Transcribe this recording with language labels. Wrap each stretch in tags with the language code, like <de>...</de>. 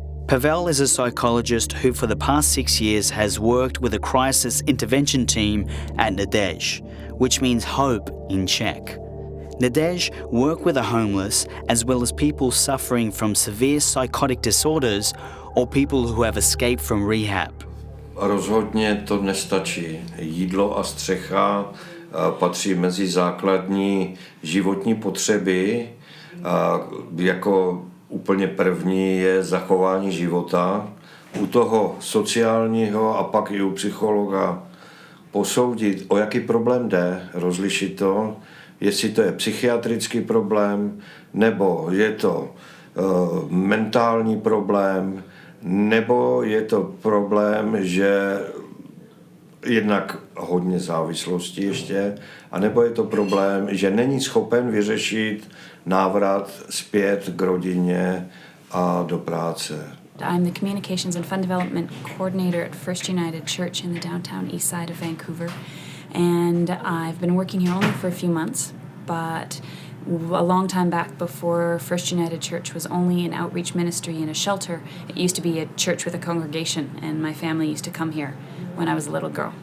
<en>Pavel is a psychologist who for the past 6 years has worked with a crisis intervention team at Nadej, which means hope in Czech. Nadej work with the homeless as well as people suffering from severe psychotic disorders or people who have escaped from rehab.</en> <cs>Rozhodně to nestačí. Jídlo a střecha patří mezi základní životní potřeby. Jako úplně první je zachování života. U toho sociálního a pak i u psychologa posoudit, o jaký problém jde, rozlišit to, jestli to je psychiatrický problém, nebo je to mentální problém, nebo je to problém, že jednak hodně závislosti ještě, anebo je to problém, že není schopen vyřešit návrat zpět k rodině a do práce.</cs> <en>I'm the Communications and Fund Development Coordinator at First United Church in the downtown east side of Vancouver. And I've been working here only for a few months, but a long time back, before First United Church was only an outreach ministry in a shelter, it used to be a church with a congregation, and my family used to come here when I was a little girl.</en>